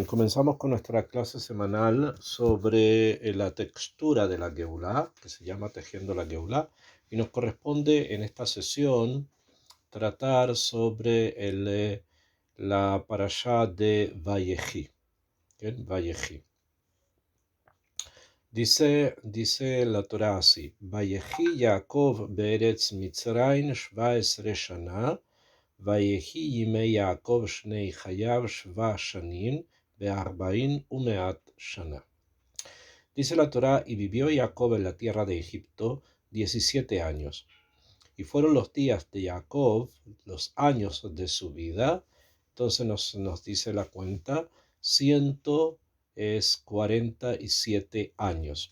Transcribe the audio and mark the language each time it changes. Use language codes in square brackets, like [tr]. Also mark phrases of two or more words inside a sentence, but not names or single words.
[es] Comenzamos con nuestra clase semanal sobre la textura de la Geulá, que se llama Tejiendo la Geulá, y nos corresponde en esta sesión tratar sobre la parashá de Vayehi. ¿Bien? Vayehi. Dice la Torá así: [he] ויחי יעקב בארץ מצרים 17 שנה, ויהי ימי יעקב שני חייו 7 שנים, וארבעים ומאת שנה. [es] Dice la Torá: y vivió Jacob en la tierra de Egipto 17 años. Y fueron los días de Jacob, los años de su vida. Entonces nos dice la cuenta, 147 años.